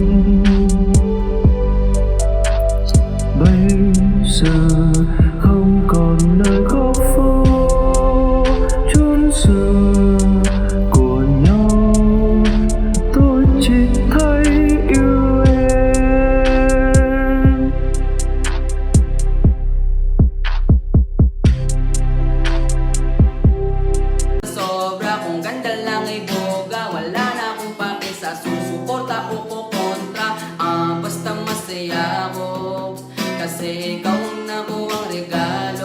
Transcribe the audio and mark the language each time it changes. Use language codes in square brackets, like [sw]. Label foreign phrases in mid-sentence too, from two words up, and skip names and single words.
[vi] Bây giờ không còn nơi góc phố chốn xưa của nhau, tôi chỉ thấy yêu em. [tl] Sobra kung ganda lang ay boga, wala na akong pake sa susuporta o kukontra. Basta masaya ako kasi ikaw ang nakuhang regalo.